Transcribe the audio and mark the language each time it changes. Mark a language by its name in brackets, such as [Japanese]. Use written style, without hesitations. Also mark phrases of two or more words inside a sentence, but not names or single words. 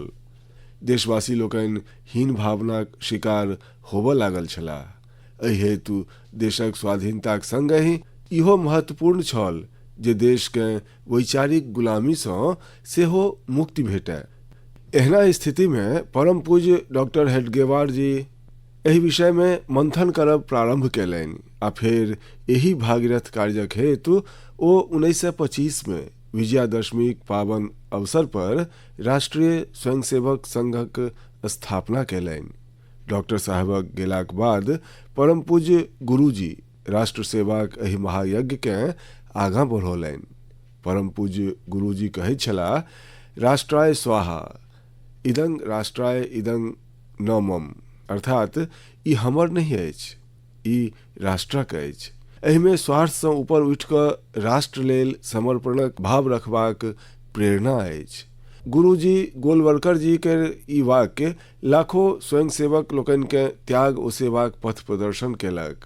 [Maithili] देशवासी लोकनि हीन भावनाक शिकार होबऽ लागल छलाह। एहि हेतु देशक स्वाधीनताक संगहि इहो महत्वपूर्ण छल जे देशकेँ वैचारिक गुलामीसँ सेहो मुक्ति भेटय। एहना स्थितिमे परम पूज्य डॉक्टर हेडगेवार जी एहि विषय में मंथन करब प्रारंभ कयलनि आ फेर एही भागीरथ कार्यक हेतु ओ 1925 में विजयादशमीक पावन अवसर पर राष्ट्रीय स्वयंसेवक संघक स्थापना कयलनि। डॉक्टर साहबक गेलाक बाद परम पूज्य गुरुजी राष्ट्र सेवाक एहि महायज्ञकेँ आगाँ बढ़ौलनि। परम पूज्य गुरुजी कहैत छलाह, [Sanskrit] राष्ट्राय स्वाहा इदं राष्ट्राय इदं न मम, [Maithili] अर्थात ई हमर नहीं अछि, ई राष्ट्रक अछि। एहिमे स्वार्थसँ ऊपर उठि कऽ राष्ट्र लेल समर्पणक भाव रखबाक प्रेरणा अछि। गुरुजी गोलवलकर जी के ई वाक्य लाखों स्वयंसेवक लोकनिकेँ त्याग ओ सेवाक पथ प्रदर्शन केलक।